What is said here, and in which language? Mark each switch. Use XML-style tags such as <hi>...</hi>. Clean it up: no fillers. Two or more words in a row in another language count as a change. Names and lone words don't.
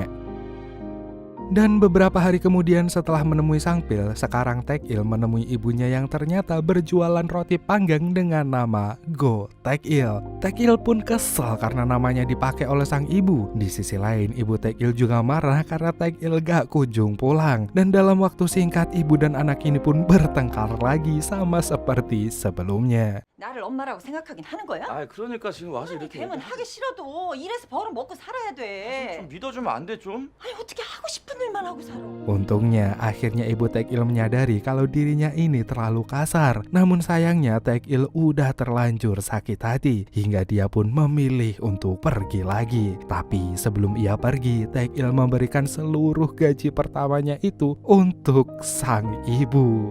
<id>Dan beberapa hari kemudian setelah menemui Sangpil, sekarang Taek-il menemui ibunya yang ternyata berjualan roti panggang dengan nama Go Taek-il. Taek-il pun kesal karena namanya dipakai oleh sang ibu. Di sisi lain, ibu Taek-il juga marah karena Taek-il gak kunjung pulang. Dan dalam waktu singkat, ibu dan anak ini pun bertengkar lagi sama seperti sebelumnya.</id> <ko>나를 엄마라고 생각하긴 하는 거야? 아, 그러니까 지금 와서 아니, 이렇게 걔는 하기 싫어도 일해서 벌어 먹고 살아야 돼. 좀 믿어주면 안 돼 좀? 아니 어떻게 하고 싶은 일만 하고 살아?</ko> <id>Untungnya, akhirnya ibu Taek-il menyadari kalau dirinya ini terlalu kasar. Namun sayangnya Taek-il udah terlanjur sakit hati, hingga dia pun memilih untuk pergi lagi. Tapi sebelum ia pergi, Taek-il memberikan seluruh gaji pertamanya itu untuk sang ibu.</id>